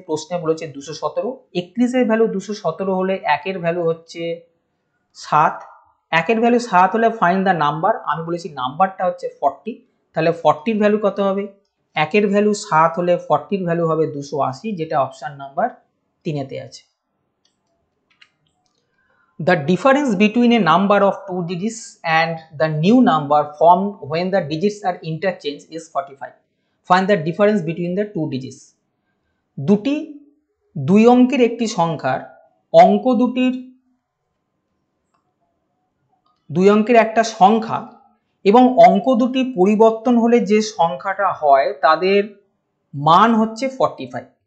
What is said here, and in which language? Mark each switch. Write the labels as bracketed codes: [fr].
[bn] প্রশ্নে বলেছে 217। 31 এর ভ্যালু 217 হলে 1 এর ভ্যালু হচ্ছে 7। 1 এর ভ্যালু 7 হলে [en] Find the number. [bn] আমি বলেছি নাম্বারটা হচ্ছে 40। তাহলে 40 এর ভ্যালু কত হবে? 1 এর ভ্যালু 7 হলে 40 এর ভ্যালু হবে 280, যেটা অপশন নাম্বার 3 তে আছে। [en] The difference between a number of 2 digits and the new number formed when the digits are interchanged is 45. Find the difference between the two digits. [bn] দুটি দুই অঙ্কের একটি সংখ্যার অঙ্ক দুটির দুই অঙ্কের একটা সংখ্যা এবং অঙ্ক দুটি পরিবর্তন হলে যে সংখ্যাটা হয় তাদের মান হচ্ছে 45।